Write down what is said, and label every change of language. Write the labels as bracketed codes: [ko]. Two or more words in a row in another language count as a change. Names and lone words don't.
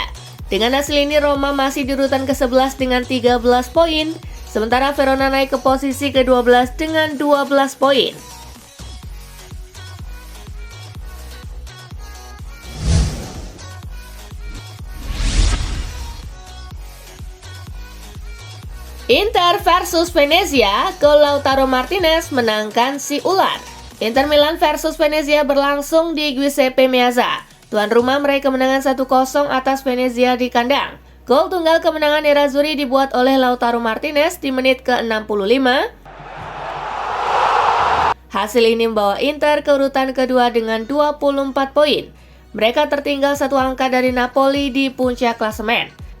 [id] Dengan hasil ini Roma masih di urutan ke-11 dengan 13 poin, sementara Verona naik ke posisi ke-12 dengan 12 poin. Inter versus Venezia, gol Lautaro Martinez menangkan si ular. Inter Milan versus Venezia berlangsung di Giuseppe Meazza. Tuan rumah meraih kemenangan 1-0 atas Venezia di kandang. Gol tunggal kemenangan Nerazzurri dibuat oleh Lautaro Martinez di menit ke-65. Hasil ini membawa Inter ke urutan kedua dengan 24 poin. Mereka tertinggal 1 angka dari Napoli di puncak klasemen.